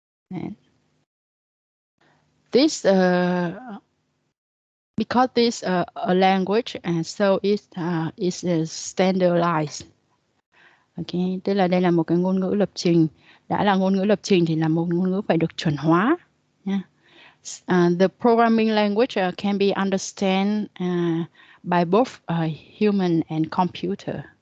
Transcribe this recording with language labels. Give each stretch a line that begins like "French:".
English: And this because this a language, and so it is standardized.
Vietnamese: Okay, tức là đây là một cái ngôn ngữ lập trình. Đã là ngôn ngữ lập trình thì là một ngôn ngữ phải được chuẩn hóa.
English: Yeah. The programming language can be understood by both human and computer.